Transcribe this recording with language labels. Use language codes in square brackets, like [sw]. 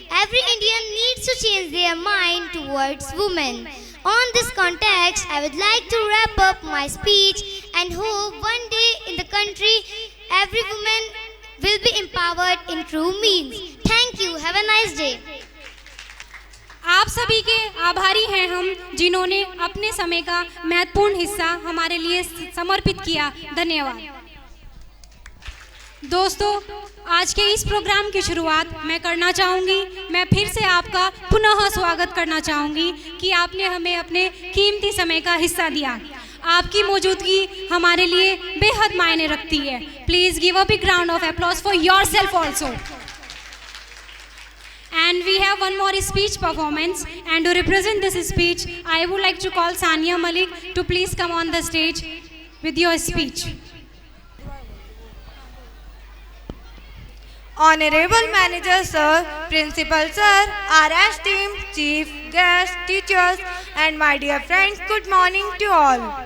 [en] Every Indian needs to change their mind towards women. On this context, I would like to wrap up my speech and hope one day in the country, every woman will be empowered in true means. Thank you. Have a nice day. [hi] आप सभी के आभारी हैं हम, जिन्होंने अपने समय का महत्वपूर्ण हिस्सा हमारे लिए समर्पित किया। धन्यवाद। दोस्तों, आज के इस प्रोग्राम की शुरुआत मैं करना चाहूँगी। मैं फिर से आपका पुनः स्वागत करना चाहूँगी कि आपने हमें अपने कीमती समय का हिस्सा दिया। आपकी मौजूदगी हमारे लिए बेहद मायने रखती है। [en] Please give a big round of applause for yourself also. And we have one more speech performance, and to represent this speech, I would like to call Sania Malik to please come on the stage with your speech. Honorable Manager Sir, Principal Sir, our esteemed Chief Guests, teachers and my dear friends, good morning to all.